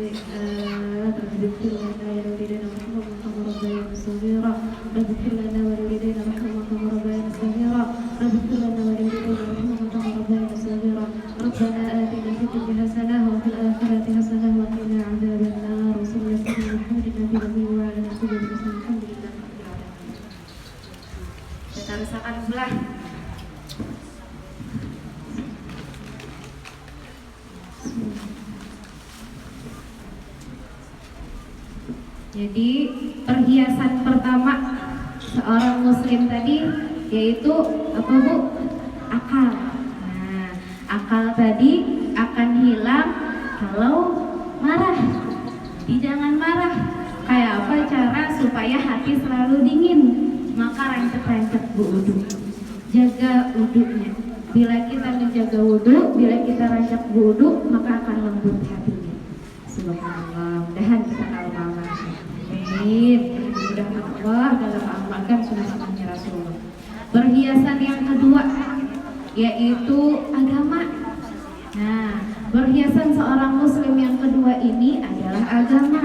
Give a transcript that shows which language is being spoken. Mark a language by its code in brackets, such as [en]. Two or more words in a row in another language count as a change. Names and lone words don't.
[ar] الميعاد رب اغفر لنا ولوالدينا وارحمهما كما ربيانا صغيرا رب اغفر لنا ولوالدينا وارحمهما كما ربيانا صغيرا رب اغفر لنا ولوالدينا وارحمهما كما ربيانا صغيرا ربنا آتنا في الدنيا حسنة وفي الآخرة حسنة وقنا عذاب النار وصلى الله على محمد النبي الأمي وعلى آله وصحبه الحمد لله. [id] Kita rasakan sebelah Jadi perhiasan pertama seorang muslim tadi yaitu apa Bu? Akal. Nah, akal tadi akan hilang kalau marah. Jadi jangan marah. Kayak apa cara supaya hati selalu dingin? [bjn] Maka rancak-rancak Bu wudu. [id] Jaga wudunya. Bila kita menjaga wudu, bila kita rancak wudu, maka akan lembut hatinya. [ar] سبحان الله. [id] Mudahan kita amalkan. Amin. Mudah-mudahan Allah dalam amalkan sunnah-sunnahnya Rasulullah. Perhiasan yang kedua yaitu agama. Nah, perhiasan seorang muslim yang kedua ini adalah agama.